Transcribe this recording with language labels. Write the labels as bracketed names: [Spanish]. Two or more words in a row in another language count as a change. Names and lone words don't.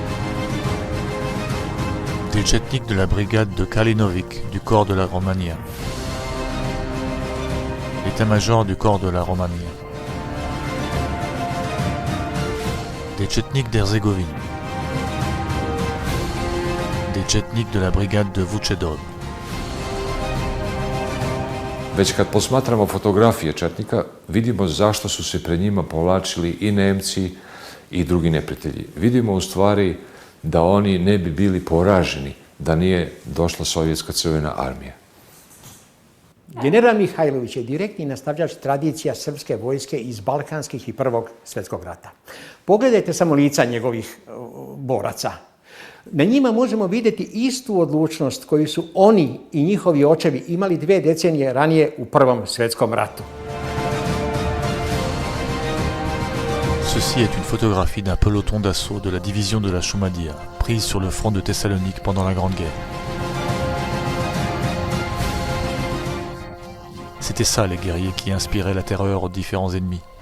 [French] Des Tchetniks de la brigade de Kalinovic du corps de la Romania. L'état-major du corps de la Romania. Des Tchetniks d'Herzégovine. Des Tchetniks de la brigade de Vučedol. [Serbian] Već kad posmatramo fotografije Četnika, vidimo zašto su se pred njima povlačili i Nemci i drugi neprijatelji. Vidimo u stvari da oni ne bi bili poraženi da nije došla sovjetska crvena armija. General Mihajlović je direktni nastavljač tradicija srpske vojske iz Balkanskih i Prvog svjetskog rata. Pogledajte samo lica njegovih boraca. Na njima možemo vidjeti istu odlučnost koju su oni i njihovi očevi imali 2 decenije ranije u Prvom svjetskom ratu. [French] Ceci est une photographie d'un peloton d'assaut de la division de la Shumadia, prise sur le front de Thessalonique pendant la Grande Guerre. C'était ça les guerriers qui inspiraient la terreur aux différents ennemis.